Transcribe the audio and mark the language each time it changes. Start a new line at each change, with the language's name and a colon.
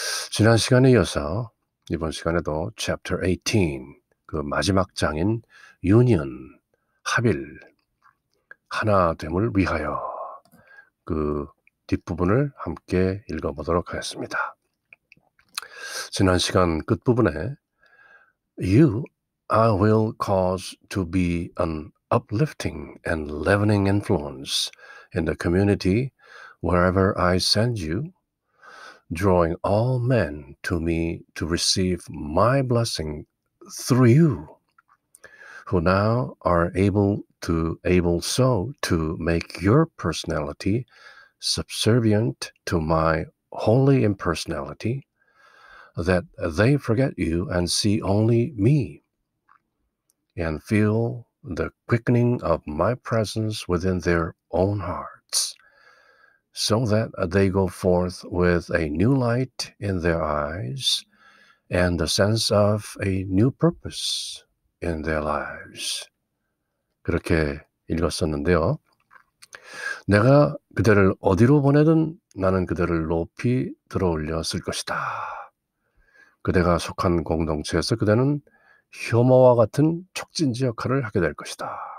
Korean: 지난 시간에 이어서 이번 시간에도 Chapter 18, 그 마지막 장인 Union, 합일, 하나됨을 위하여 그 뒷부분을 함께 읽어보도록 하겠습니다.
English: 지난 시간 끝부분에 You, I will cause to be an uplifting and leavening influence in the community wherever I send you, drawing all men to me to receive my blessing through you, who now are able so to make your personality subservient to my holy impersonality, that they forget you and see only me, and feel the quickening of my presence within their own hearts, so that they go forth with a new light in their eyes and the sense of a new purpose in their lives.
Korean: 그렇게 읽었었는데요. 내가 그대를 어디로 보내든 나는 그대를 높이 들어올려 쓸 것이다. 그대가 속한 공동체에서 그대는 효모와 같은 촉진지 역할을 하게 될 것이다.